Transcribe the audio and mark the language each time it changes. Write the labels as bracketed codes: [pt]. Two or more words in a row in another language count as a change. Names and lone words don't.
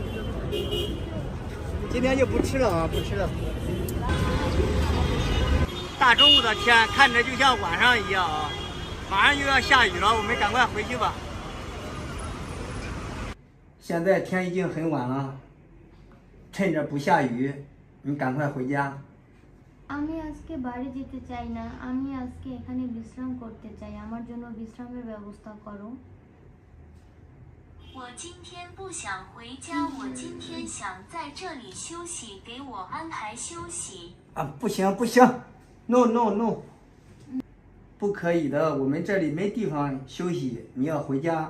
[zh] 今天就不吃了啊，不吃了。大中午的天，看着就像晚上一样啊！马上就要下雨了，我们赶快回去吧。现在天已经很晚了，趁着不下雨，你赶快回家。 [bn] আমি আজকে বাড়ি যেতে চাই না, আমি আজকে এখানে বিশ্রাম করতে চাই, আমার জন্য বিশ্রামের ব্যবস্থা করো। [zh] 我今天不想回家，我今天想在这里休息，给我安排休息。啊，不行不行 ， [en] no no no， [zh] 不可以的，我们这里没地方休息，你要回家。